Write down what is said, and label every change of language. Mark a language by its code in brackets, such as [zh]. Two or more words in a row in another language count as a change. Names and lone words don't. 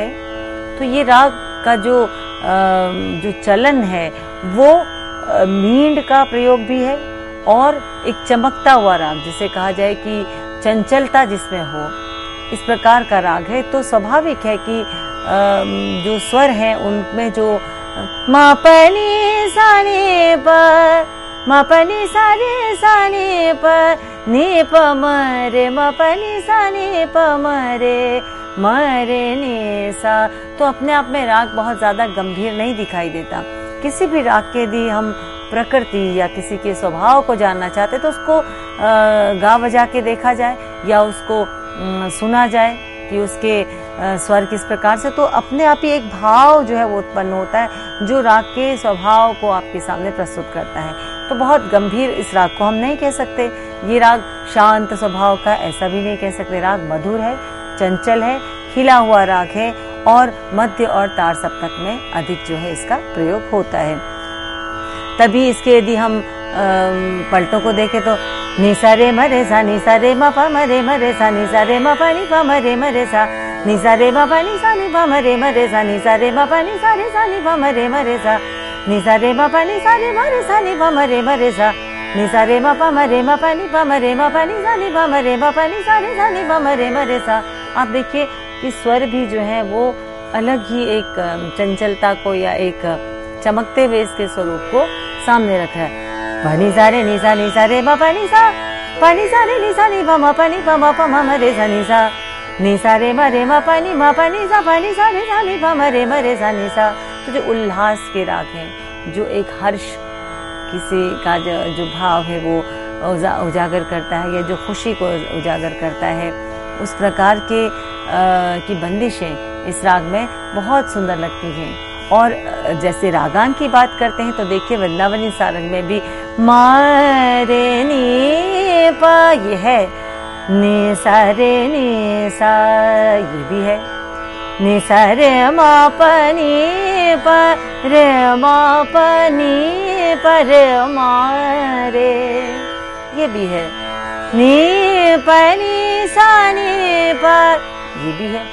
[hi] तो ये राग का जो चलन है वो मींड का प्रयोग भी है, और एक चमकता हुआ राग, जिसे कहा जाए कि चंचलता जिसमें हो, इस प्रकार का राग है। तो स्वाभाविक है कि जो स्वर हैं उनमें जो मा प नी सा नी प, मा प नी सा रे सा नी प नी प म रे, मा प नी सा नी प म रे नी सा। तो अपने आप में राग बहुत ज़्यादा गंभीर नहीं दिखाई देता। किसी भी राग के यदि हम प्रकृति या किसी के स्वभाव को जानना चाहते तो उसको गा बजा के देखा जाए, या उसको सुना जाए कि उसके स्वर किस प्रकार से, तो अपने आप ही एक भाव जो है वो उत्पन्न होता है, जो राग के स्वभाव को आपके सामने प्रस्तुत करता है। तो बहुत गंभीर इस राग को हम नहीं कह सकते। ये राग शांत स्वभाव का ऐसा भी नहीं कह सकते। राग मधुर है, चंचल है, खिला हुआ राग है, और मध्य और तार सप्तक में अधिक जो है इसका प्रयोग होता है। तभी इसके यदि हम पलटों को देखें तो नी सा रे म रे सा, नी सा रे म प म रे सा, नी सा रे म प नी प म रे सा, नी सा रे म प नी सा नी प म रे सा, नी सा रे म प नी सा रे सा नी प म रे सा, नी सा रे म प नी सा रे म रे सा नी प म रे सा, नी सा रे म प नी प म रे सा नी प नी सा रे सा नी प रे सा। आप देखिए कि स्वर भी जो है वो अलग ही एक चंचलता को या एक चमकते हुए इसके स्वरूप को सामने रखा है। नी सा रे नी सा रे म प नी सा रे नी सा नी प म रे सा, नी सा रे म प नी सा रे सा नी प रे सा नी सा। तो जो उल्लास के राग हैं, जो एक हर्ष किसी का जो भाव है वो उजागर करता है, या जो खुशी को उजागर करता है, उस प्रकार के की बंदिशें इस राग में बहुत सुंदर लगती हैं। और जैसे रागान की बात करते हैं तो देखिए वृंदावनी सारंग में भी मा रे नी प ये है, नी सा रे नी सा ये भी है, नी सा रे मा प नी प रे मा प नी प रे मा रे ये भी है, नी प नी सा नी प ये भी है।